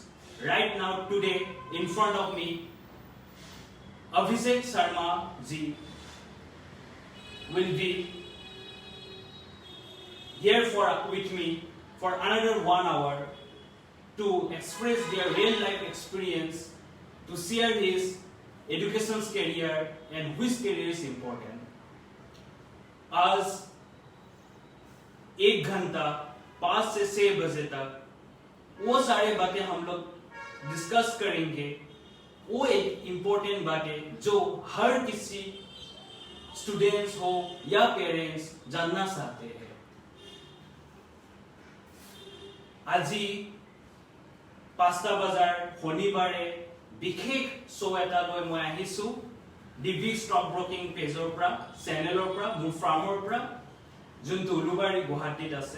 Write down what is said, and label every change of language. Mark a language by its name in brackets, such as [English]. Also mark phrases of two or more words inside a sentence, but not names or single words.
[English] Right now, today, in front of me, Abhishek Sharma ji will be here with me for another 1 hour to express their real life experience, to share his education career and which career is important. [Hindi] आज 1 घंटा 5 से 6 बजे तक वो सारे बातें हम लोग डिस्कस करेंगे. वो एक इम्पोर्टेंट बातें जो हर किसी स्टूडेंट्स हो या पेरेंट्स जानना चाहते हैं. [Assamese] আজি 5টা বজাৰ শনিবাৰে বিশেষ শ্ব' এটা লৈ মই আহিছো ডিবি [English] stock broking [Assamese] পেজৰ পৰা, চেনেলৰ পৰা, মোৰ ফাৰ্মৰ পৰা, যোনটো উলুবাৰী গুৱাহাটীত আছে.